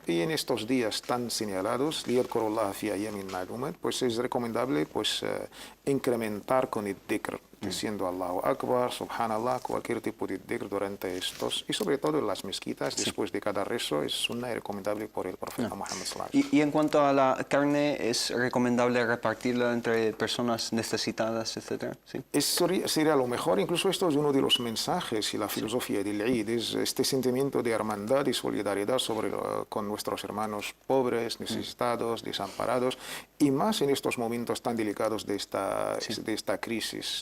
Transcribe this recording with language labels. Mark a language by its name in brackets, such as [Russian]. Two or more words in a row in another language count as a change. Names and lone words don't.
[Spanish] Y en estos días tan señalados, pues es recomendable, pues, incrementar con el dhikr, diciendo [Arabic] الله أكبر، سبحان الله, [Spanish] cualquier tipo de dhikr durante estos, y sobre todo en las mezquitas, después de cada rezo, es sunna y recomendable por el profeta Muhammad [Arabic] صلى الله عليه وسلم. [Spanish] Y en cuanto a la carne, ¿es recomendable repartirla entre personas necesitadas, etcétera? ¿Sí? Eso sería lo mejor. Incluso esto es uno de los mensajes y la filosofía del Eid, es este sentimiento de hermandad y solidaridad con nuestros hermanos pobres, necesitados, desamparados, y más en estos momentos tan delicados de esta crisis.